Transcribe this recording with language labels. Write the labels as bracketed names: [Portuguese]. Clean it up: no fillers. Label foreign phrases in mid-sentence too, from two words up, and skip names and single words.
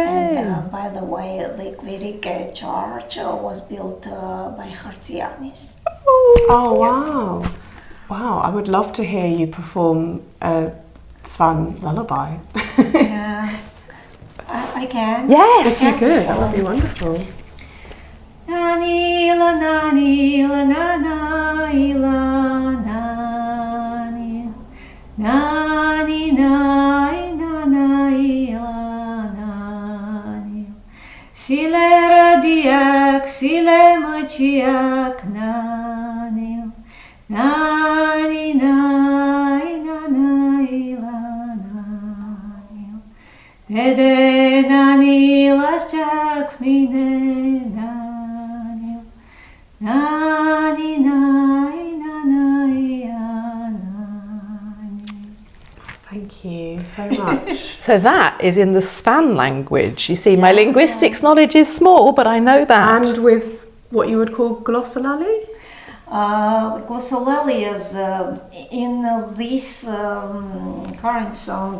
[English] And by the way, the Kvirike church was built by Khardzianis. Oh, wow. Wow, I would love to hear you perform a Svan lullaby. Yeah, I can. Yes! If you could, that would be wonderful. [Svan] Nanila, nanila, nana, ila, nani, nani, nai, nana, ila, nani. Sile radiak, sile machiak, nani, nani, nai, nana, ila, nani. Dede, nani, lasjak, mine, nani. Nani, nai, nanai, nani. [English] Thank you so much. So that is in the Svan language. You see, my linguistics knowledge is small, but I know that. And with what you would call glossolalie? The glossolalie is in this current song.